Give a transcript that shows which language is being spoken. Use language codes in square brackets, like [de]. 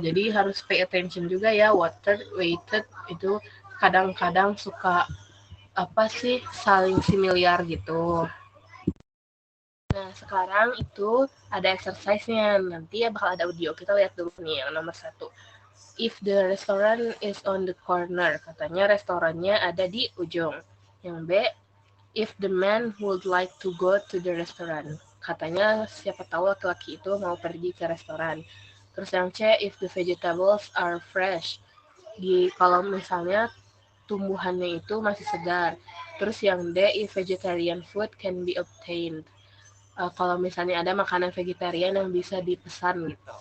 [id] Jadi harus pay attention juga ya, water, waited itu kadang-kadang suka saling similar gitu. Nah, sekarang itu ada exercise-nya. Nanti ya bakal ada audio. Kita lihat dulu nih yang nomor 1. [en] If the restaurant is on the corner. [id] Katanya restorannya ada di ujung. [en] Yang B, if the man would like to go to the restaurant. [id] Katanya siapa tahu laki-laki itu mau pergi ke restoran. Terus yang C, [en] if the vegetables are fresh. [id] Kalau misalnya tumbuhannya itu masih segar. [en] Terus yang D, if vegetarian food can be obtained. [id] Kalau misalnya ada makanan vegetarian yang bisa dipesan gitu.